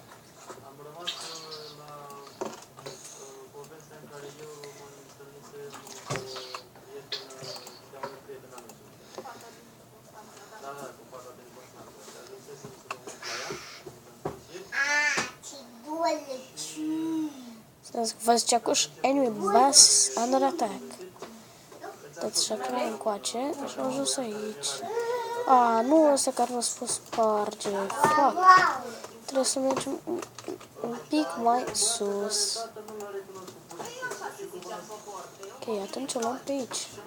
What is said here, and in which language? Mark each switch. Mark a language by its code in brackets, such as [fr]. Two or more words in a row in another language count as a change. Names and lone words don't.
[ro] Am rămas la povestea în care eu mă întâlnisem cu un prieten al meu. Da, cu fata din Constanța. Și ajunsesem să mă mut la ea. Vă zicea cuș, [en] enemy bus under attack. [ro] Dați și acolo încoace și am ajuns aici. A, nu ăsta care v-a spus sparge. Fuck. Trebuie să mergem un pic mai sus. Ok, atunci o luăm pe aici.